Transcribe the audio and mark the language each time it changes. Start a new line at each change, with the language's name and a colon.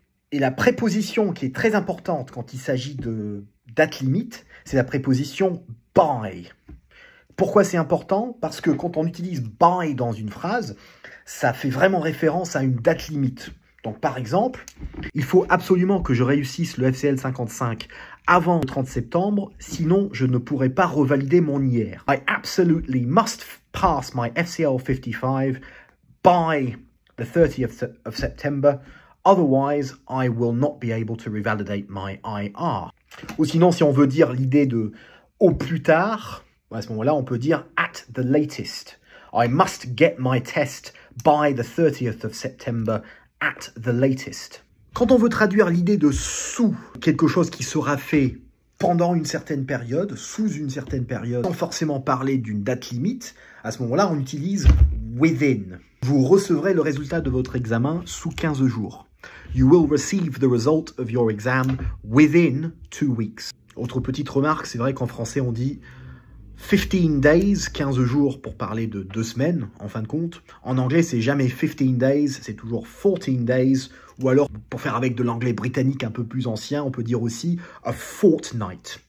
French: Et la préposition qui est très importante quand il s'agit de date limite, c'est la préposition « by ». Pourquoi c'est important? Parce que quand on utilise « by » dans une phrase, ça fait vraiment référence à une date limite. Donc par exemple, il faut absolument que je réussisse le FCL 55 avant le 30 septembre, sinon je ne pourrai pas revalider mon IR.
English: I absolutely must pass my FCL 55 by the 30th of September, otherwise I will not be able to revalidate my IR.
French: Ou sinon, si on veut dire l'idée de « au plus tard », à ce moment-là, on peut dire «
English: at the latest ». I must get my test by the 30th of September at the latest.
French: Quand on veut traduire l'idée de sous quelque chose qui sera fait pendant une certaine période, sous une certaine période, sans forcément parler d'une date limite, à ce moment-là, on utilise within. Vous recevrez le résultat de votre examen sous 15 jours.
English: You will receive the result of your exam within 2 weeks.
French: Autre petite remarque, c'est vrai qu'en français, on dit
English: 15 days,
French: 15 jours pour parler de 2 semaines, en fin de compte. En anglais, c'est jamais
English: 15 days,
French: c'est toujours
English: 14 days.
French: Ou alors, pour faire avec de l'anglais britannique un peu plus ancien, on peut dire aussi
English: a fortnight.